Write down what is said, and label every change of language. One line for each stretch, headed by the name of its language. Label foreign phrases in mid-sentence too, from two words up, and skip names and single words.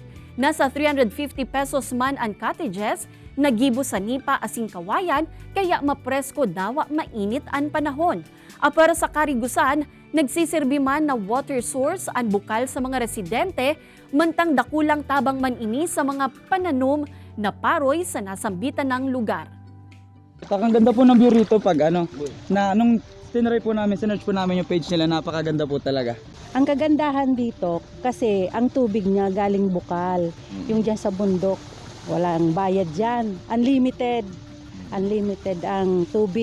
Bikol: Nasa 350 pesos man ang cottages, nagibo sa nipa asin kawayan, kaya mapresko dawa mainit ang panahon. Para sa karigusan, nagsisirbi man na
English: water source
Bikol: ang bukal sa mga residente, mantang dakulang tabang man ini sa mga pananom na paroy sa nasambitan ng lugar.
Filipino: Ang ganda po ng view rito pag nung tinry po namin, sinerch po namin yung page nila, napakaganda po talaga. Ang kagandahan dito kasi ang tubig niya galing bukal, yung dyan sa bundok, walang bayad dyan, unlimited ang tubig.